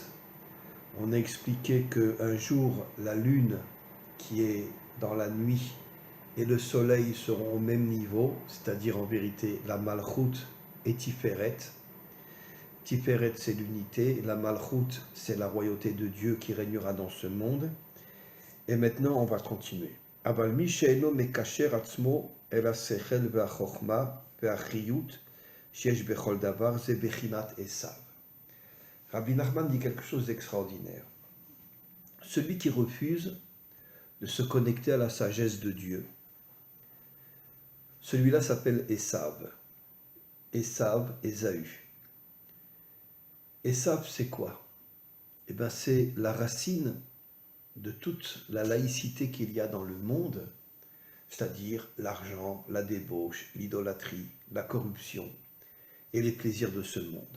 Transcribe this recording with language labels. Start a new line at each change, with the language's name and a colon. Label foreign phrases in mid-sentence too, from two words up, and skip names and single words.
French: On a expliqué qu'un jour, la lune qui est dans la nuit et le soleil seront au même niveau, c'est-à-dire en vérité la Malchut et Tiferet. Tiferet, c'est l'unité, la Malchut, c'est la royauté de Dieu qui régnera dans ce monde. Et maintenant, on va continuer.
Hebrew: אבל מי שאינו מקשר עצמו אל השכל והחוכמה והחיות שיש בכל דבר, זה בחינת עשיו.
French: Rabbi Nachman dit quelque chose d'extraordinaire. Celui qui refuse de se connecter à la sagesse de Dieu, celui-là s'appelle Esav. Esav, Ésaü. Esav, c'est quoi? Eh bien, c'est la racine de toute la laïcité qu'il y a dans le monde, c'est-à-dire l'argent, la débauche, l'idolâtrie, la corruption et les plaisirs de ce monde.